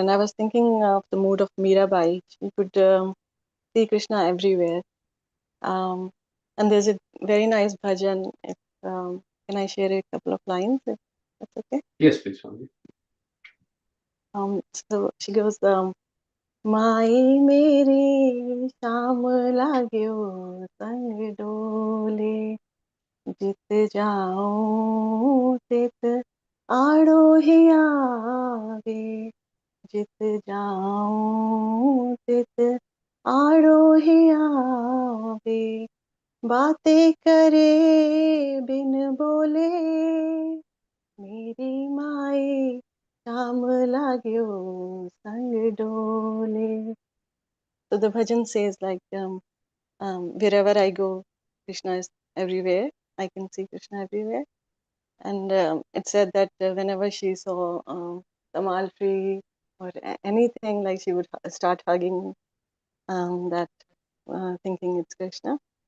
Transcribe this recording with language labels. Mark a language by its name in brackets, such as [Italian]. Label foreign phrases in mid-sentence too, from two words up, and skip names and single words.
[English] And I was thinking of the mood of Mirabai. You could see Krishna everywhere. And there's a very nice bhajan. If, can I share a couple of lines? If that's okay? Yes, please, Mataji. So she goes, [Hindi] माई मेरी शाम लाग्यो संग डोले जित जाऊं तित आड़ो ही आवे जित जाऊं तित आड़ो ही आवे बातें करे बिन बोले मेरी माई शाम लाग्यो संग डोले. [English] So the bhajan says like wherever I go, Krishna is everywhere. I can see Krishna everywhere. And it said that whenever she saw tamal tree or anything, like she would start hugging that, thinking it's Krishna.